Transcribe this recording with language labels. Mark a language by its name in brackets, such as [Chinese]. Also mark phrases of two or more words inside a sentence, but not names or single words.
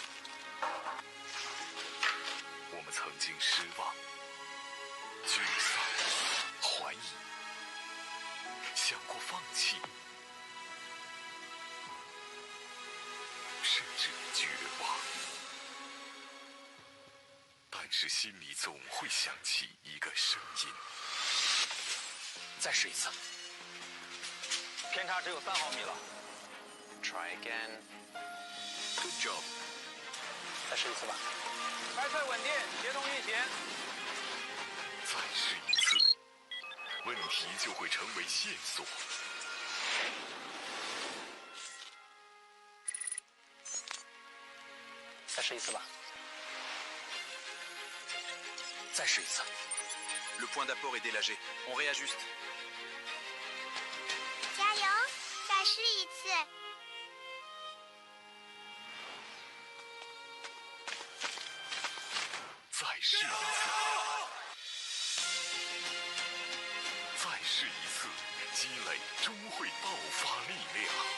[Chinese] 我们曾经失望、沮丧、怀疑，想过放弃，甚至绝望。但是心里总会响起一个声音： 再试一次，偏差只有3毫米了。 [English] Try again. Good job. [Chinese] 再试一次吧。开脆稳定，协同运行。再试一次，问题就会成为线索。再试一次吧。再试一次。 [French] Le point d'apport est délagé. On réajuste. [Chinese] 加油，再试一次。再试一次，再试一次，积累终会爆发力量。